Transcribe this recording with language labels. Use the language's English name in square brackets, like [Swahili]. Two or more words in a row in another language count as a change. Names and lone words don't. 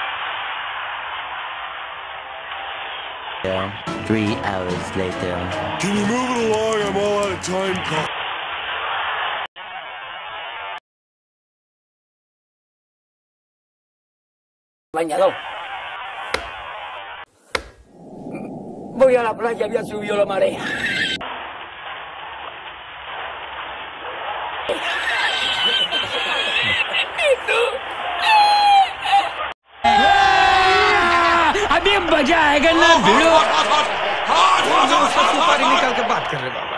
[English] 3 hours later. Can you move it along? I'm all out of time. [Spanish] Bañador. Voy a la playa y ya subió la marea. [Hindi] अभी मजा आएगा ना भिड़ो सुपारी निकाल के बात कर रहे बाबा